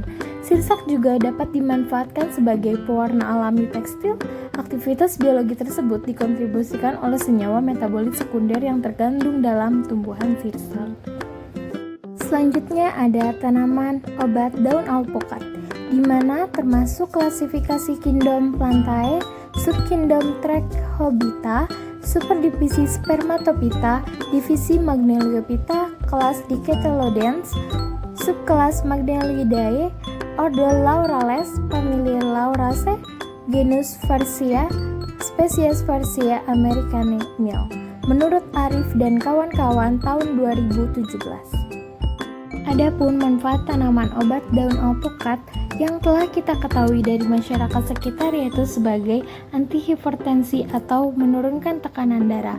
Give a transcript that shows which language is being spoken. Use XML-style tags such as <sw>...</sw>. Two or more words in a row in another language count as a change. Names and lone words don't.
<id>Sirsak juga dapat dimanfaatkan sebagai pewarna alami tekstil. Aktivitas biologi tersebut dikontribusikan oleh senyawa metabolit sekunder yang terkandung dalam tumbuhan sirsak. Selanjutnya ada tanaman obat daun alpukat, di mana termasuk klasifikasi Kingdom Plantae, subkingdom Trichobita, superdivisi Spermatophyta, divisi Magnoliophyta, kelas Dicotyledons, subkelas Magnoliidae, ordo Laurales, familia Lauraceae, genus Farsia, spesies Farsia americanae Mill. Menurut Arif dan kawan-kawan tahun 2017. Adapun manfaat tanaman obat daun alpukat yang telah kita ketahui dari masyarakat sekitar yaitu sebagai antihipertensi atau menurunkan tekanan darah.</id>